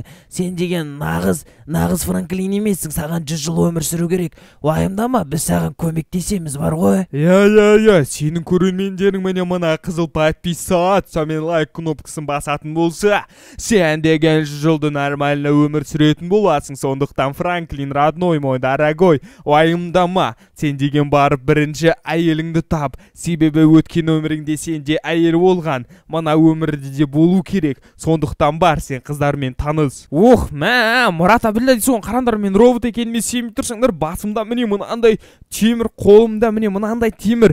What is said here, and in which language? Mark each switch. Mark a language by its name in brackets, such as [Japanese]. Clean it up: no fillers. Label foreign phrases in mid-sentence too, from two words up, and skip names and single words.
[Kazakh] Сен деген нағыз Франклин емессің, саған 100 жыл өмір сүру керек. Уайымдама, біз саған көмектесеміз бар ғой. Сенің көрермендерің міне мына қызыл подписать, сонымен лайк кнопкасын басатын болса, сен деген 100 жылды нормально өмір сүретін боласың. Сондықтан Франклин, [Russian] родной мой дорогой, [Kazakh] уайымдама, сен деген барып бірінші әйеліңді тап. Себебі өткен өміріңде сенде әйел болған, мына өмірде де болу керек. Сондықтан бар, сен қыздармен таныс. Мұрат абілләй, соған қарандар, мен робот екеніме сенбей тұрсаңдар, басымда міне мынандай темір, қолымда міне мынандай темір.